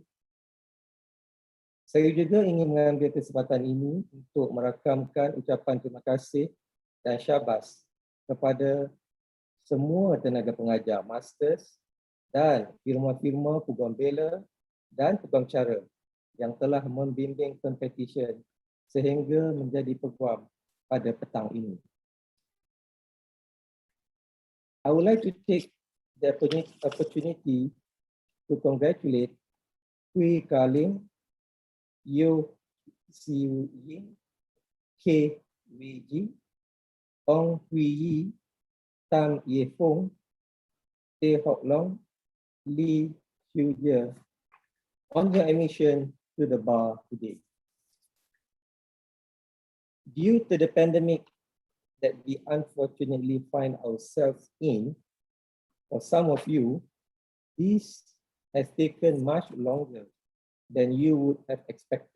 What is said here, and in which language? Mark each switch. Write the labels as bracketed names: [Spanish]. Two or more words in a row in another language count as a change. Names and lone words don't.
[Malay] Saya juga ingin mengambil kesempatan ini untuk merakamkan ucapan terima kasih dan syabas kepada semua tenaga pengajar masters dan firma-firma Peguam Bela dan Peguam Cara yang telah membimbing pempetisyen sehingga menjadi peguam pada petang ini. [English] I would like to take the opportunity to congratulate Kui Kaling, Yo Siu Ying, K. Wiji, Ong Hui Yi, Tam Ye Fong, Teh Hock Long, Lee Xiu Jie on your admission to the bar today. Due to the pandemic that we unfortunately find ourselves in, for some of you, this has taken much longer than you would have expected.